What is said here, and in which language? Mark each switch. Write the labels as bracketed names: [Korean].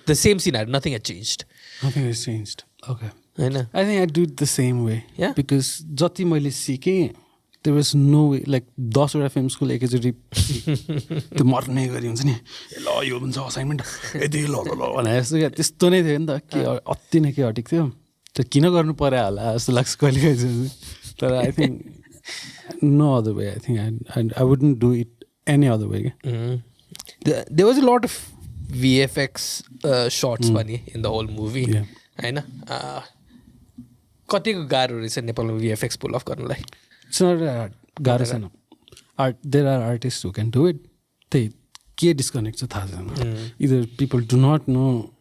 [English] The same scene, nothing had changed. Nothing has changed. Okay. [Nepali] होइन, [English] I think I do it the same way. Yeah? [Nepali] Because जति मैले सिकेँ [English] there was no way, [Nepali] like 10वटा film school एकैचोटि त्यो मर्ने गरी हुन्छ नि, ल यो हुन्छ असाइनमेन्ट यति ल भने जस्तो क्या, त्यस्तो नै थियो नि त. के अति नै के अटिक थियो, त्यो किन गर्नु पर्यो होला जस्तो लाग्छ कहिले कहिले. तर [English] I think no other way. I think I wouldn't do it any other way. There was a lot of VFX shots [Nepali] पनि [English] in the whole movie. [Nepali] होइन, कतिको गाह्रो रहेछ नेपालमा VFX पुल अफ गर्नलाई? [English] It's not [Nepali] गाह्रो छैन. [English] There are artists who can do it. [Nepali] त्यही के डिस्कनेक्ट छ थाहा छैन. [English] Either people do not know.